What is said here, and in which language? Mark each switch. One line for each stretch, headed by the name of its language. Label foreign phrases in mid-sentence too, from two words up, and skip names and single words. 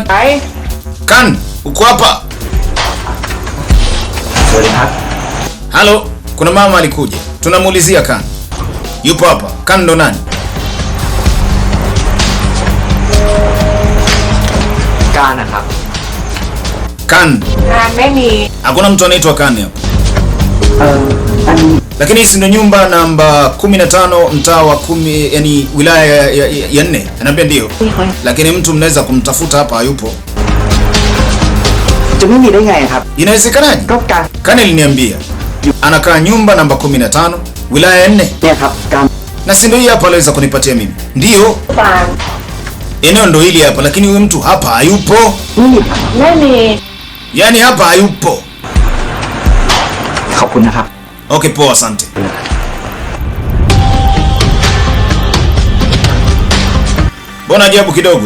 Swahili: Kan, uko hapa? Halo, kuna mama alikuja. Tunamuulizia Kan. Yupo hapa. Kan ndo nani?
Thai: Kan นะครับ
Swahili: Kan.
Thai: ไม่มี
Swahili: Hakuna mtu anaitwa Kan hapa. Lakini hii ndio nyumba namba 15 mtaa wa 10, yani wilaya ya 4. Anambia ndio. Lakini mtu mnaweza kumtafuta hapa hayupo.
Thai: จะไม่มีได้ไงครับ
Swahili: Inawezekanaje?
Thai: ก็การ
Swahili: Kan aliniambia anakaa nyumba namba 15 wilaya ya 4.
Thai: เนี่ยครับการ
Swahili: Na si ndio hii hapa aliweza kunipatia mimi. Ndio.
Thai: ฟาง
Swahili: Eneo ndo hili hapa, lakini huyu mtu hapa hayupo.
Thai: ไม่มี
Swahili: Yaani hapa hayupo.
Thai: ขอบคุณนะครับ
Swahili: Okay, poa, asante. Mbona ajabu kidogo?